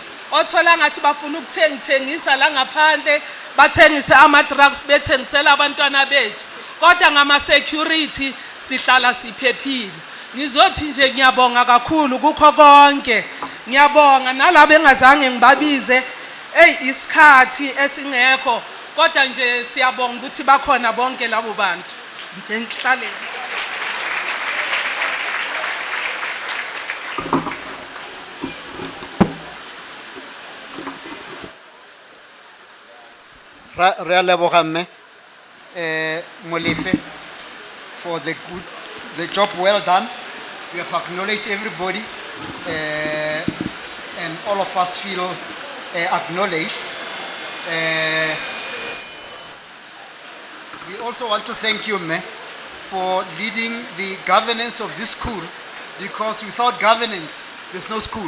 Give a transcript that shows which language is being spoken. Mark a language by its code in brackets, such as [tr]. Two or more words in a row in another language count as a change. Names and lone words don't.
[zu] othola ngathi bafuna ukuthengisa la ngaphandle bathengise ama drugs bethengisela abantwana bethu kodwa ngama security sihlala siphephile ngizothi nje ngiyabonga kakhulu kukho konke ngiyabonga nalabo engazange ngibabize isikhathi esingekho kodwa nje siyabonga ukuthi bakhona bonke labo bantu nje ngihlale [tn] Re a leboga mme Molefe [en] for the job well done. We have acknowledged everybody and all of us feel acknowledged. We also want to thank you, Mme, for leading the governance of this school, because without governance, there's no school.